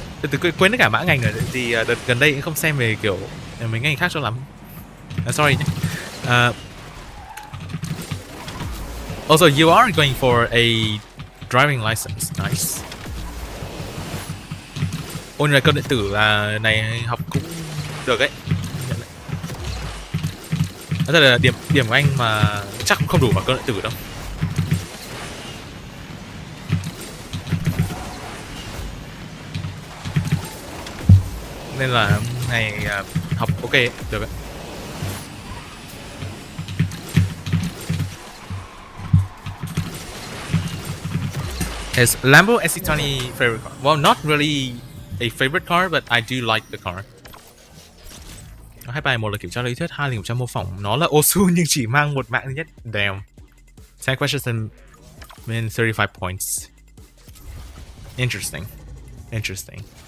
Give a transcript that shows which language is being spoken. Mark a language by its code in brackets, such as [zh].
[vi] Từ quên tất cả mã ngành rồi. Thì đợt gần đây cũng không xem về kiểu mấy ngành khác cho lắm. Sorry nhé. [en] Also, you are going for a driving license. Nice. [vi] Ôi, là cơ điện tử là này học cũng được ấy. Thật là điểm của anh mà chắc cũng không đủ vào cơ điện tử đâu. Nên là này học ok được đấy. [en] Is Lambo SC20 favorite car? Well, not really a favorite car, but I do like the car. [vi] Hai bài, một là kiểm tra lý thuyết, hai là kiểm tra mô phỏng. Nó là Osu nhưng chỉ mang một mạng duy nhất. [en] Damn. 10 questions and win 35 points. Interesting. Interesting.